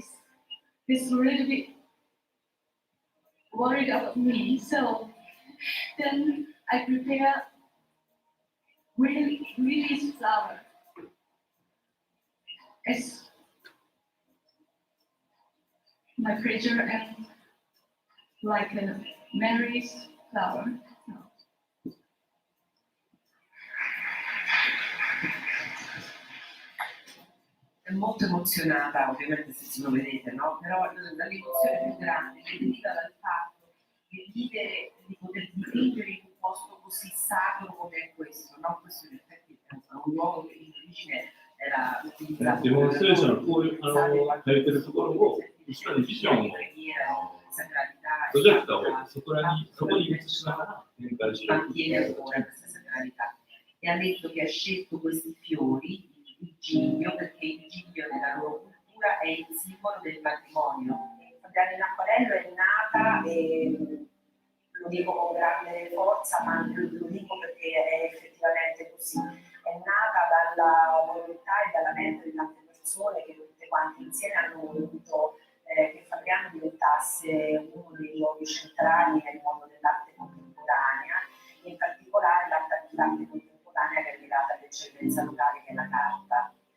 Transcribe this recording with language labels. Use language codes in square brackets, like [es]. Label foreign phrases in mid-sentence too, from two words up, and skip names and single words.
[en] This a little bit worried about me, so then I prepare really flower. It's my pleasure and like a Mary's flower. [it] È molto emozionata, ovviamente se lo vedete, no? Però l'emozione più grande è venuta dal fatto di vivere, di poter dipingere in un posto così sacro come questo, no? Questo in effetti è un luogo che in origine era utilizzato [ja] デモンストレーションのこういう書いてるところを後ろにビジョンをプロジェクターをそこに映しながら展開していく。 [it] mantiene ancora questa sacralità. E ha detto che ha scelto questi fiori, il giglio, perché il giglio nella loro cultura è il simbolo del matrimonio. Fabriano in acquarello è nata, e lo dico con grande forza, ma lo dico perché è effettivamente così, è nata dalla volontà e dalla mente di tante persone che tutte quante insieme hanno voluto che Fabriano diventasse uno dei luoghi centrali nel mondo dell'arte contemporanea, in particolare l'arte contemporanea che è legata all'eccellenza locale che è la carta.